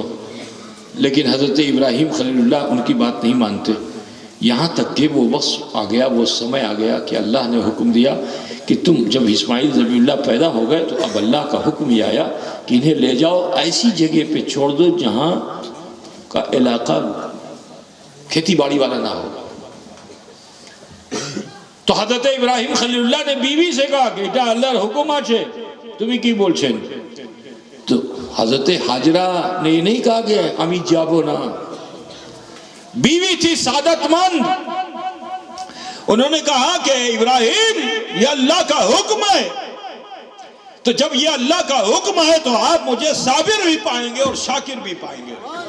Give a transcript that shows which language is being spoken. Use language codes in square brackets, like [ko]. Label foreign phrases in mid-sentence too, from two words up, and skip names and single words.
[ur] لیکن حضرت ابراہیم خلیل اللہ ان کی بات نہیں مانتے، یہاں تک کہ وہ وقت آ گیا، وہ سمے آ گیا کہ اللہ نے حکم دیا کہ تم جب اسماعیل ذبیح اللہ پیدا ہو گئے تو اب اللہ کا حکم یہ آیا کہ انہیں لے جاؤ ایسی جگہ پہ چھوڑ دو جہاں کا علاقہ کھیتی باڑی والا نہ ہو۔ تو حضرت ابراہیم خلیل اللہ نے بیوی سے کہا کہ [bn] এটা আল্লাহর হুকুম আছে তুমি কি বলছেন؟ [ur] تو حضرت حاجرہ نے یہ نہیں کہا کہ [bn] আমি যাবো না, [ur] بیوی تھی سعادت مند، انہوں نے کہا کہ ابراہیم یہ اللہ کا حکم ہے، تو جب یہ اللہ کا حکم ہے تو آپ مجھے صابر بھی پائیں گے اور شاکر بھی پائیں گے۔